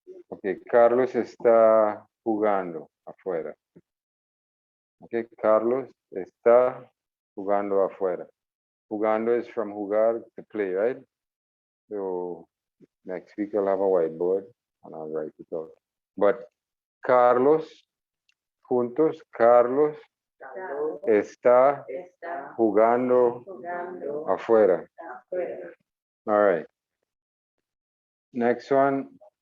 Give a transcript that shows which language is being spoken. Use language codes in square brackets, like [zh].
[es] Okay, Carlos está jugando afuera. Okay, Carlos está jugando afuera. Jugando is from jugar [en] to play, right? So next week I'll have a whiteboard and I'll write it out. [es] But Carlos, juntos, Carlos está jugando afuera. [en] All right. Next one.